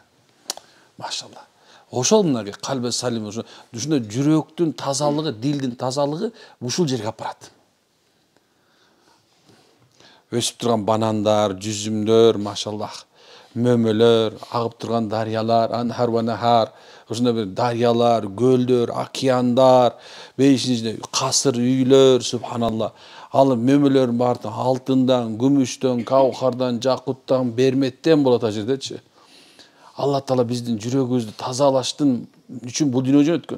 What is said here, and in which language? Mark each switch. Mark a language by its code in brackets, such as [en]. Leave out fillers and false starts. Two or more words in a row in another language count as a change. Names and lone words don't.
[ky] Машалла. Ошол мынагы [ar] قلب سليم, [ky] ушундай жүрөктүн тазалыгы, дилдин тазалыгы ушул жерге алып барат. Өсүп турган банандар, жүзүмдөр, машаллах, мөмөлөр, агып турган дарыялар, [ar] أنهار ونهار, [ky] ушундай бир дарыялар, көлдөр, океандар, бейиштин ичинде касыр үйлөр, субханалла. Ал мөмөлөрдүн баары алтындан, күмүштөн, каухардан, жакуттан, берметтен болот ал жердечи. Алла Таала биздин жүрөгүбүздү тазалаштын үчүн бул дүйнөгө жөнөткөн.